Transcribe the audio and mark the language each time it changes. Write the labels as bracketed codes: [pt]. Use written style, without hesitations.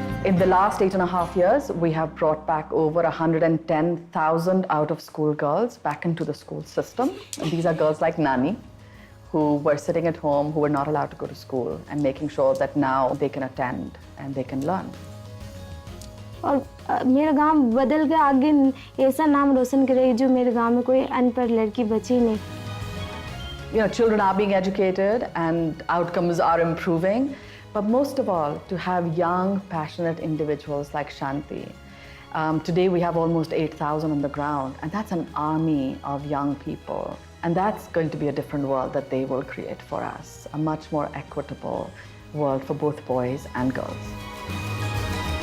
[en] In the last 8.5 years, we have brought back over 110,000 out-of-school girls back into the school system. And these are girls like Nani, who were sitting at home, who were not allowed to go to school, and making sure that now they can attend and they can learn. [hi] और मेरा गांव बदल के आगे ऐसा नाम रोशन करे जो मेरे गांव में कोई अनपढ़ लड़की बची नहीं. [en] You know, children are being educated and outcomes are improving. But most of all, to have young, passionate individuals like Shanti. Today we have almost 8,000 on the ground, and that's an army of young people. And that's going to be a different world that they will create for us, a much more equitable world for both boys and girls.